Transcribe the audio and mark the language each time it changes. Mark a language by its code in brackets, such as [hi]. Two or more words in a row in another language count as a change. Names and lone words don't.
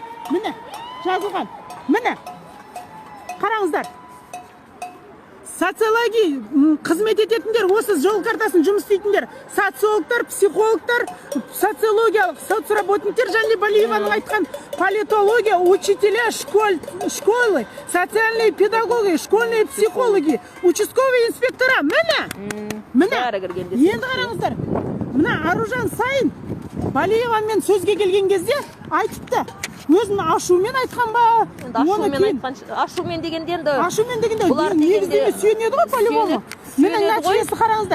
[kk] Міне, жазылған. Міне, қараңыздар. Социология қызмет ететіндер, осы жол картасын жұмыс істейтіндер, социологтар, психологтар, социологиялық соцработниктер, және Балиеваның айтқан политология, [ru] учителя, школы, социальные педагоги, школьные психологи, участковые инспектора. [kk] Міне, енді қараңыздар, мына Аружан Сайын Балиевамен сөзге келген кезде айтыпты. Өзін ашумен айтқан ба? Ашумен дегенде енді... Ашумен дегенде негізде сүйенеді ғой по-любому. Міне нәтижесі қараңыздар.